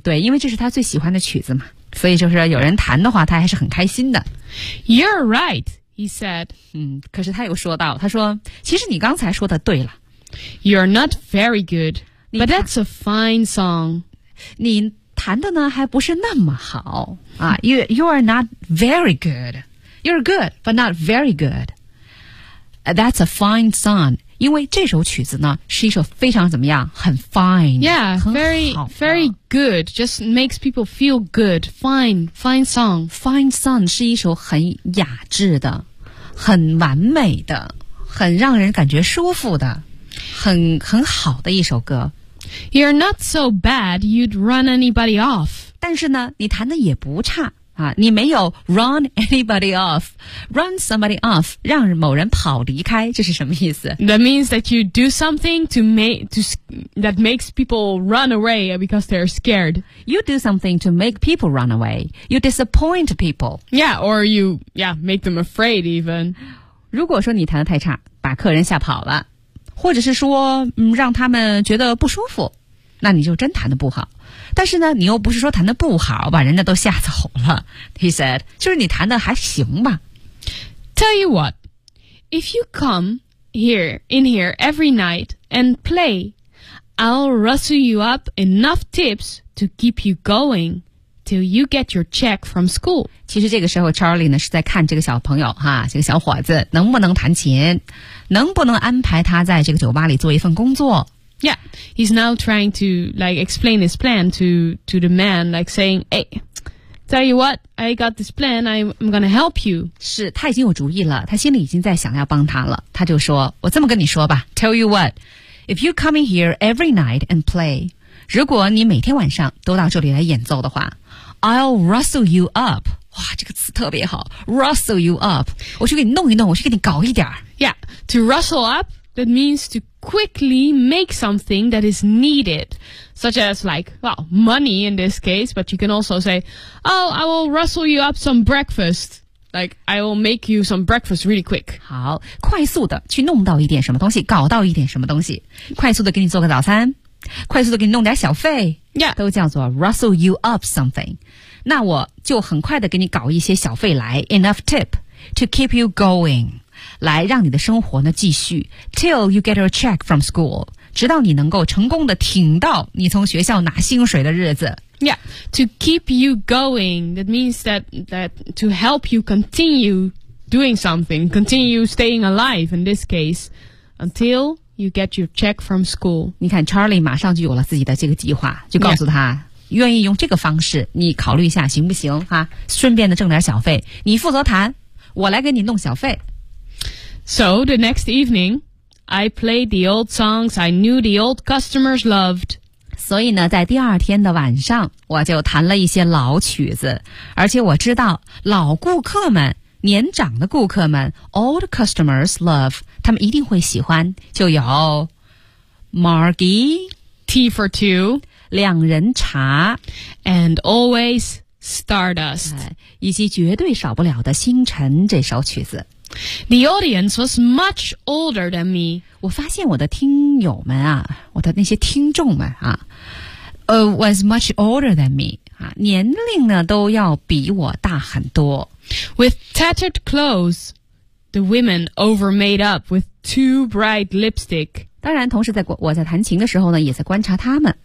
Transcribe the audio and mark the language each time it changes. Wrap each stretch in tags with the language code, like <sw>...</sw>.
<zh>对因为这是他最喜欢的曲子嘛。所以就是有人弹的话他还是很开心的。</zh> <en>You're right, He said,</en> <zh>可是他又说到，他说，其实你刚才说的对了。</zh> <en>You're not very good, but that's a fine song.</en> <zh>你弹的呢还不是那么好啊。</zh> <en>You're not very good. You're good, but not very good. That's a fine song.</en> <zh>因为这首曲子呢是一首非常怎么样，很 fine.</zh> <en>Yeah, very, very good. Just makes people feel good. Fine, fine song. Fine song</en> <zh>是一首很雅致的，很完美的，很让人感觉舒服的，很好的一首歌。</zh> <en>You're not so bad you'd run anybody off.</en> <zh>但是呢你弹的也不差啊，你没有</zh> <en>run anybody off. Run somebody off,</en> <zh>让某人跑离开，这是什么意思？</zh> <en>That means that you do something that makes people run away because they're scared. You do something to make people run away. You disappoint people. Yeah, or you, yeah, make them afraid even.</en> <zh>如果说你弹的太差，把客人吓跑了，或者是说让他们觉得不舒服，那你就真弹得不好。但是呢你又不是说弹得不好把人家都吓走了。</zh> <en>He said,</en> <zh>就是你弹得还行吧。</zh> <en>Tell you what, if you come in here every night and play, I'll rustle you up enough tips to keep you going till you get your check from school.</en> <zh>其实这个时候 Charlie 呢是在看这个小朋友哈，这个小伙子能不能弹琴，能不能安排他在这个酒吧里做一份工作。</zh> <en>Yeah, he's now trying to like explain his plan to the man, like saying, "Hey, tell you what, I got this plan. I'm gonna help you."</en> <zh>是，他已经有主意了，他心里已经在想要帮他了。他就说，我这么跟你说吧 ，</zh> <en>Tell you what, if you come in here every night and play,</en> <zh>如果你每天晚上都到这里来演奏的话 ，</zh> <en>I'll rustle you up.</en> <zh>哇，这个词特别好 ，</zh> <en>rustle you up.</en> <zh>我去给你弄一弄，我去给你搞一点。</zh> <en>Yeah, to rustle up. That means to quickly make something that is needed, such as like, well, money in this case, but you can also say, oh, I will rustle you up some breakfast. Like, I will make you some breakfast really quick.</en> <zh>好，快速的去弄到一点什么东西，搞到一点什么东西，快速的给你做个早餐，快速的给你弄点小费。</zh> <en>Yeah.</en> <zh>都叫做</zh> <en>rustle you up something.</en> <zh>那我就很快的给你搞一些小费来，</zh> <en>enough tip to keep you going.</en> <zh>来让你的生活呢继续</zh> <en>till you get a check from school,</en> <zh>直到你能够成功的挺到你从学校拿薪水的日子。</zh> <en>Yeah, to keep you going, that means that to help you continue doing something, continue staying alive in this case, until you get your check from school.</en> <zh>你看 Charlie 马上就有了自己的这个计划，就告诉他、</zh> <en>yeah.</en> <zh>愿意用这个方式，你考虑一下行不行啊，顺便的挣点小费，你负责弹，我来给你弄小费。</zh> <en>So, the next evening, I played the old songs I knew the old customers loved.</en> <zh>所以呢，在第二天的晚上，我就弹了一些老曲子，而且我知道老顾客们，年长的顾客们 ,</zh> <en>old customers love,</en> <zh>他们一定会喜欢，就有 Margie,</zh> <en>Tea for Two,</en> <zh>两人茶</zh> <en>and always Stardust,</en> <zh>以及绝对少不了的星辰这首曲子。</zh> <en>The audience was much older than me.</en> <zh>我发现我的听友们啊，我的那些听众们啊</zh> <en>was much older than me.</en> <zh>啊，年龄呢都要比我大很多。</zh> <en>With tattered clothes, the women over made up with too bright lipstick.</en> <zh>当然同时在我在弹琴的时候呢也在观察他们。</zh>